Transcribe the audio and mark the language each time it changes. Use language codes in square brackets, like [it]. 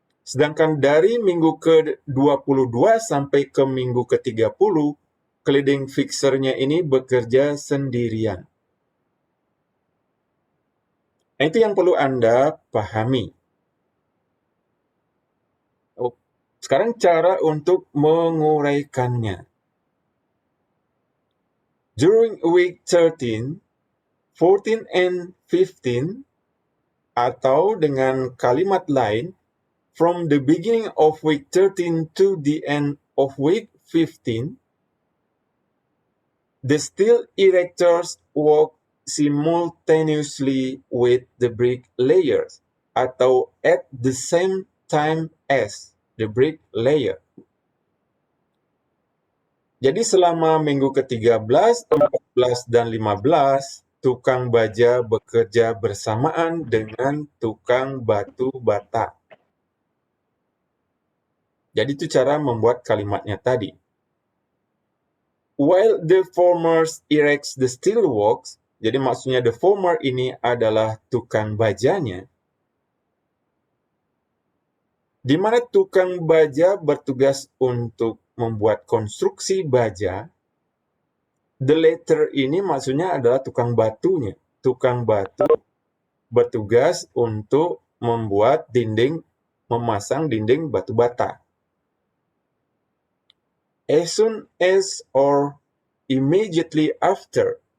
[id] Sedangkan dari minggu ke-22 sampai ke minggu ke-30, cladding fixer-nya ini bekerja sendirian. Nah, itu yang perlu Anda pahami. Sekarang cara untuk menguraikannya. [en] During week 13, 14 and 15, [id] atau dengan kalimat lain, [en] from the beginning of week 13 to the end of week 15, the steel erectors work simultaneously with the bricklayers, [id] atau [en] at the same time as the bricklayer. [id] Jadi selama minggu ke-13, 14, dan 15, tukang baja bekerja bersamaan dengan tukang batu bata. Jadi itu cara membuat kalimatnya tadi. [en] While the former erects the steel works, [id] jadi maksudnya the former ini adalah tukang bajanya, di mana tukang baja bertugas untuk membuat konstruksi baja. The latter ini maksudnya adalah tukang batunya. Tukang batu bertugas untuk membuat dinding, memasang dinding batu bata. [en] As soon as or immediately after.